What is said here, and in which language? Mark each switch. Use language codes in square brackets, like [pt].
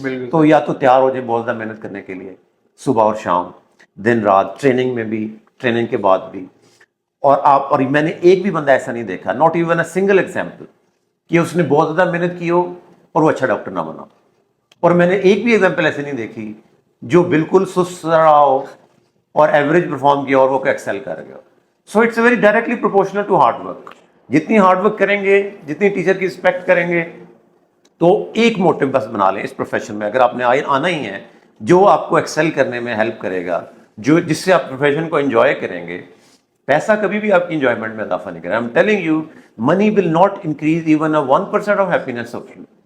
[ur] تو یا تو تیار ہو جائیں بہت زیادہ محنت کرنے کے لیے, صبح اور شام, دن رات, ٹریننگ میں بھی, ٹریننگ کے بعد بھی. اور میں نے ایک بھی بندہ ایسا نہیں دیکھا, [en] not even a single example, [ur] کہ اس نے بہت زیادہ محنت کی ہو اور وہ اچھا ڈاکٹر نہ بنا. اور میں نے ایک بھی ایگزامپل ایسے نہیں دیکھی جو بالکل سست رہا ہو اور ایوریج پرفارم کیا اور وہ ایکسل کر گیا. [en] So it's a very directly proportional to hard work. [ur] جتنی ہارڈ ورک کریں گے, جتنی ٹیچر کی رسپیکٹ کریں گے, تو ایک موٹو بس بنا لیں اس پروفیشن میں, اگر آپ نے آنا ہی ہے, جو آپ کو ایکسل کرنے میں ہیلپ کرے گا, جس سے آپ پروفیشن کو انجوائے کریں گے. پیسہ کبھی بھی آپ کی انجوائمنٹ میں اضافہ نہیں کرے. [en] I am telling you, money will not increase even 1% of happiness of you.